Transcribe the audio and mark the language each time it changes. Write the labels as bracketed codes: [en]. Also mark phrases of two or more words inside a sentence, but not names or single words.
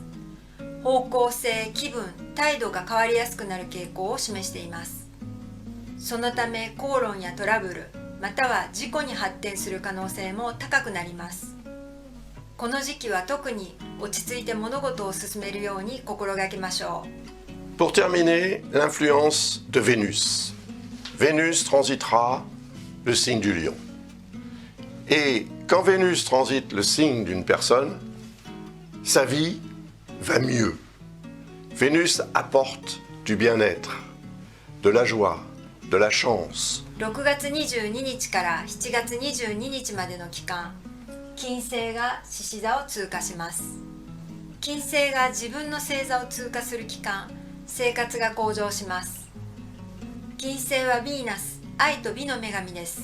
[ja] 方向性、気分、態度が変わりやすくなる傾向を示しています。そのため口論やトラブル、または事故に発展する可能性も高くなります。この時期は特に落ち着いて物事を進めるように心がけましょう。 [fr] Pour terminer, l'influence de Vénus. Vénus transitera le signe du lion. Et quand Vénus transite le signe d'une personne, sa vie va mieux. Vénus apporte du bien-être, de la joie, de la chance. [ja] 6 月22日から7月22日までの期間、金星が獅子座を通過します。金星が自分の星座を通過する期間、生活が向上します。金星はヴィーナス、愛と美の女神です。